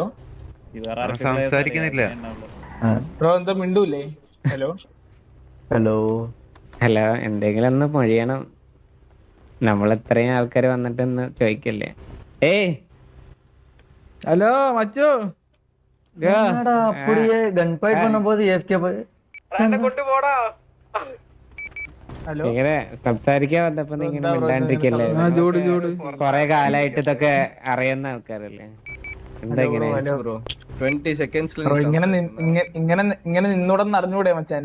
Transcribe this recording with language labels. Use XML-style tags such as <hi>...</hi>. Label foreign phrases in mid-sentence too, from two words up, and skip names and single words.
<ml>സംസാരിക്കുന്നില്ല. ബ്രോ എന്താ മിണ്ടൂല്ലേ? ഹലോ ഹലോ ഹലോ, എന്തെങ്കിലും ഒന്ന് മൊഴിയണം. നമ്മൾ ഇത്രയും ആൾക്കാർ വന്നിട്ടൊന്ന് ചോദിക്കല്ലേ? ഏയ് ഹലോ മച്ചു.</ml> <ta>அப்படியே</ta> <en>gun fight</en> <ta>பண்ணும்போது ஏஃப்கே</ta> <ml>ഹലോ ഇങ്ങനെ സംസാരിക്കാൻ വന്നപ്പോ ഇങ്ങനെ മിണ്ടാണ്ടിരിക്കല്ലേ? ചൂട് കൊറേ കാലായിട്ട് ഇതൊക്കെ അറിയുന്ന ആൾക്കാരല്ലേ? എന്താ ഇങ്ങനെ? ബ്രോ ഇങ്ങനെ നിന്നോടൊന്ന് അറിഞ്ഞൂടെ മച്ചാനെ?</ml>